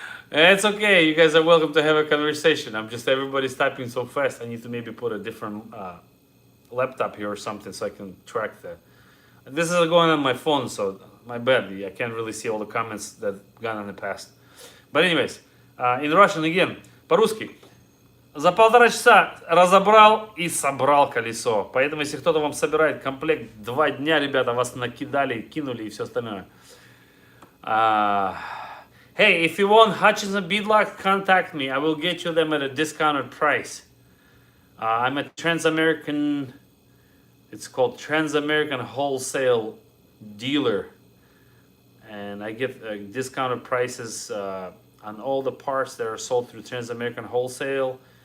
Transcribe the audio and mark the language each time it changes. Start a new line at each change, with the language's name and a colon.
English: It's okay, you guys are welcome to have a conversation. Everybody's typing so fast, I need to maybe put a different laptop here or something so I can track that. This is going on my phone, so my bad, I can't really see all the comments that gone in the past. But anyways, in Russian again,
Russian: по-русски. За 1,5 часа разобрал и собрал колесо. Поэтому, если кто-то вам собирает комплект 2 дня, ребята, вас накидали, кинули и все остальное.
English: Hey, if you want Hutchinson beadlocks, contact me. I will get you them at a discounted price. I'm a Trans-American, it's called Trans-American Wholesale Dealer. And I get discounted prices on all the parts that are sold through Trans-American Wholesale.